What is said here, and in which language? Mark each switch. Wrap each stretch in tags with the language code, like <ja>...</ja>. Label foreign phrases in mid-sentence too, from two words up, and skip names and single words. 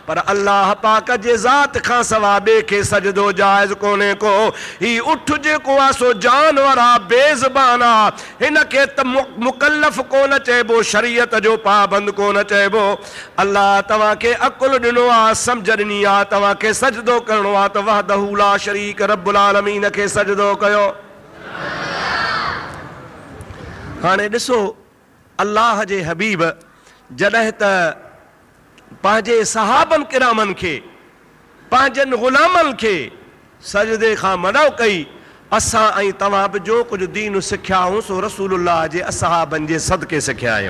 <sd>पर अल्लाह पाक जे ज़ात खां सवाइ ॿिए खे सजदो जाइज़ कोन्हे को। ही उठ जेको आहे सो जानवर आहे, बेज़बान आहे, हिन खे त मुकल्लफ़ कोन चइबो, शरीयत जो पाबंद कोन चइबो। अल्लाह तव्हांखे अकुल ॾिनो आहे, सम्झ ॾिनी आहे, तव्हांखे सजदो करिणो आहे</sd> <ar>وحده لا شريك رب العالمين</ar> <sd>खे सजदो कयो। हाणे ॾिसो अल्लाह जे हबीब जॾहिं त पंहिंजे सहाबनि किरामनि खे पंहिंजनि ग़ुलामनि खे सजदे खां मना कई। असां ऐं तव्हां बि जो कुझु दीन सिखिया आहियूं सो रसूलुल्लाह जे असहाबनि जे सदके सिखिया आहियूं।</sd>